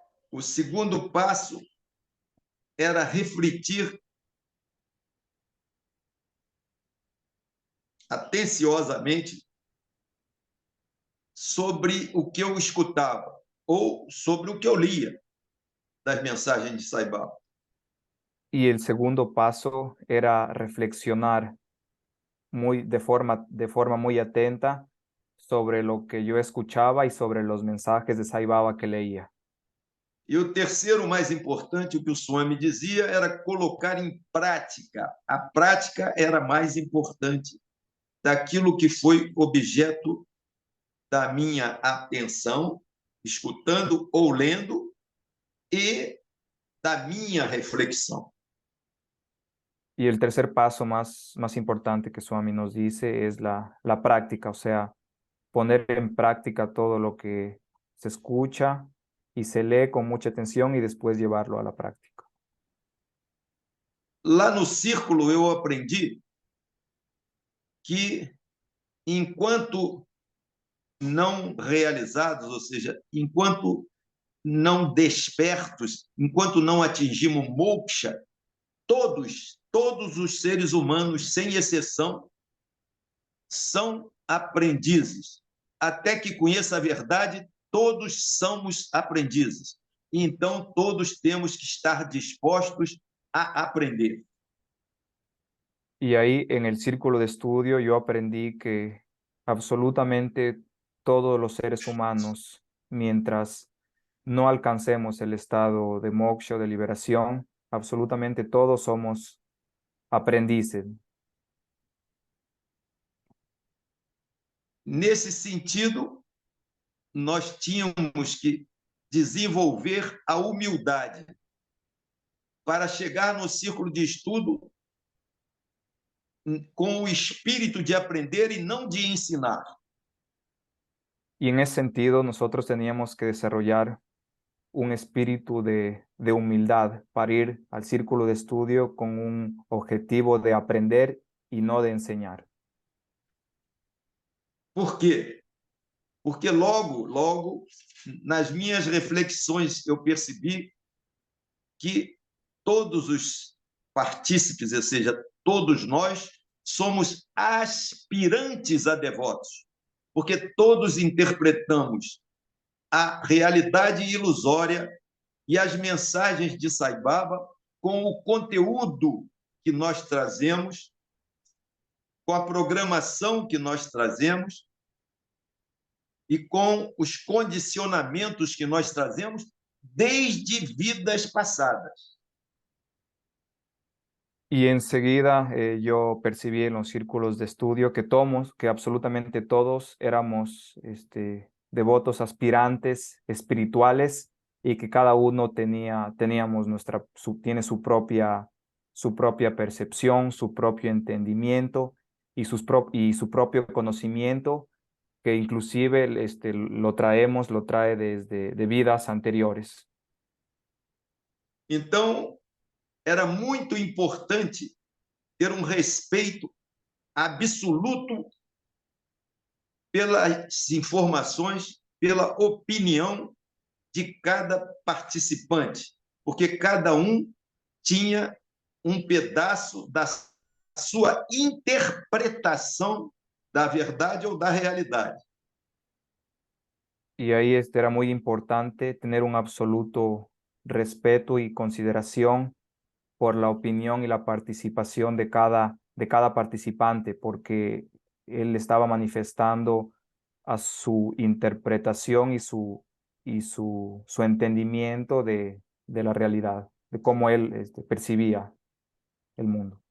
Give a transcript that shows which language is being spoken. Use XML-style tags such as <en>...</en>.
<pt>O segundo passo era refletir atenciosamente sobre o que eu escutava ou sobre o que eu lia das mensagens de Sai Baba.</pt> <es>Y el segundo paso era reflexionar de forma muy atenta sobre lo que yo escuchaba y sobre los mensajes de Sai Baba que leía.</es> <pt>E o terceiro mais importante, o que o Swami dizia, era colocar em prática. A prática era mais importante daquilo que foi objeto da minha atenção, escutando ou lendo, e da minha reflexão.</pt> <es>Y el tercer paso más importante que Swami nos dice es la práctica, o sea, poner en práctica todo lo que se escucha y se lee con mucha atención y después llevarlo a la práctica.</es> <pt>Lá no círculo eu aprendi que enquanto não realizados, ou seja, enquanto não despertos, enquanto não atingimos moksha, todos os seres humanos, sem exceção, são aprendizes. Até que conheça a verdade, todos somos aprendizes. Então, todos temos que estar dispostos a aprender.</pt> <es>Y ahí en el círculo de estudio yo aprendí que absolutamente todos los seres humanos, mientras no alcancemos el estado de moksha, de liberación, absolutamente todos somos aprendices.</es> <pt>Nesse sentido, nós tínhamos que desenvolver a humildade para chegar no círculo de estudo com o espírito de aprender y no de ensinar.</pt> <es>Y en ese sentido, nosotros teníamos que desarrollar un espíritu de humildad para ir al círculo de estudio con un objetivo de aprender y no de enseñar.</es> <pt>Por quê? Porque logo, nas minhas reflexões, eu percebi que todos os partícipes, ou seja, todos nós somos aspirantes a devotos, porque todos interpretamos a realidade ilusória e as mensagens de Sai Baba com o conteúdo que nós trazemos, com a programação que nós trazemos e com os condicionamentos que nós trazemos desde vidas passadas.</pt> <es>Y enseguida yo percibí en los círculos de estudio que absolutamente todos éramos devotos aspirantes espirituales y que cada uno teníamos tiene su propia percepción, su propio entendimiento y su propio conocimiento, que inclusive lo trae desde de vidas anteriores.</es> <pt>Então, era muito importante ter respeito absoluto pelas informações, pela opinião de cada participante, porque cada tinha pedaço da sua interpretação da verdade ou da realidade.</pt> <es>Y ahí era muy importante tener un absoluto respeto y consideración por la opinión y la participación de cada participante, porque él estaba manifestando a su interpretación su entendimiento de la realidad, de cómo él percibía el mundo.</es>